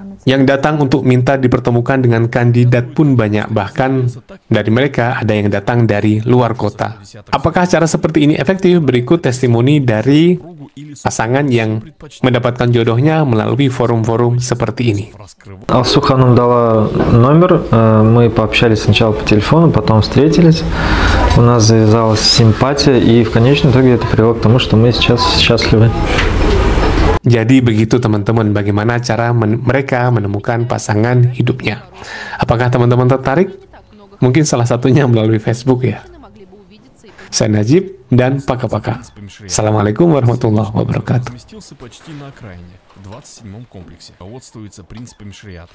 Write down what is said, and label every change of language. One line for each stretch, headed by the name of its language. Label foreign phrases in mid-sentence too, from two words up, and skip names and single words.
Indonesian: Yang datang untuk minta dipertemukan dengan kandidat pun banyak, bahkan dari mereka ada yang datang dari luar kota. Apakah cara seperti ini efektif? Berikut testimoni dari pasangan yang mendapatkan jodohnya melalui forum-forum seperti ini.
Russian: Алсу ханым дала номер, мы пообщались сначала по телефону, потом встретились, у нас завязалась симпатия, и в конечном итоге это привело к тому, что мы сейчас счастливы.
Indonesian: Jadi begitu teman-teman, bagaimana cara mereka menemukan pasangan hidupnya. Apakah teman-teman tertarik? Mungkin salah satunya melalui Facebook ya. Saya Najib dan Paka-Paka.
Arabic: السلام عليكم ورحمة الله وبركاته.